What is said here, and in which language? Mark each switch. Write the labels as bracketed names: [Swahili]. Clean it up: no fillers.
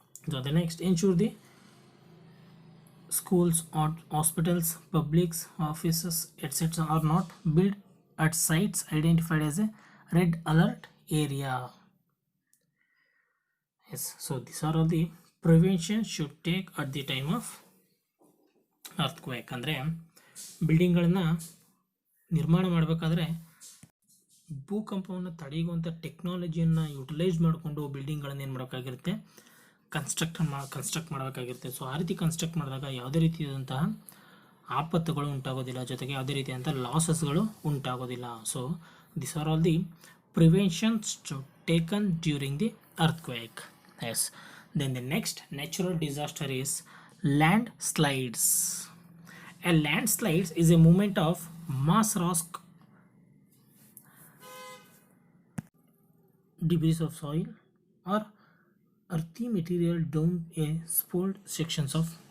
[English] So the next, ensure the schools or hospitals, public offices, etc. are not built at sites identified as a red alert area. Yes, so these are all the prevention should take at the time of earthquake. [Kannada] ಅಂದರೆ ಬಿಲ್ಡಿಂಗ್ಗಳನ್ನ ನಿರ್ಮಾಣ ಮಾಡಬೇಕಾದ್ರೆ ಭೂಕಂಪವನ್ನು ತಡೆಯುವಂಥ ಟೆಕ್ನಾಲಜಿಯನ್ನು utilise ಮಾಡಿಕೊಂಡು ಬಿಲ್ಡಿಂಗ್ಗಳನ್ನು ಏನು ಮಾಡಬೇಕಾಗಿರುತ್ತೆ, construct ಮಾಡಬೇಕಾಗಿರುತ್ತೆ. So ಆ ರೀತಿ construct ಮಾಡಿದಾಗ ಯಾವುದೇ ರೀತಿಯಾದಂತಹ ಆಪತ್ತುಗಳು ಉಂಟಾಗೋದಿಲ್ಲ, ಜೊತೆಗೆ ಯಾವುದೇ ರೀತಿಯಾದಂಥ ಲಾಸಸ್ಗಳು ಉಂಟಾಗೋದಿಲ್ಲ. [English] So this are all the preventions taken during the earthquake. Yes, then the next natural disaster is landslides. A landslide is a movement of mass rock, debris of soil or earthy material down a spalled sections of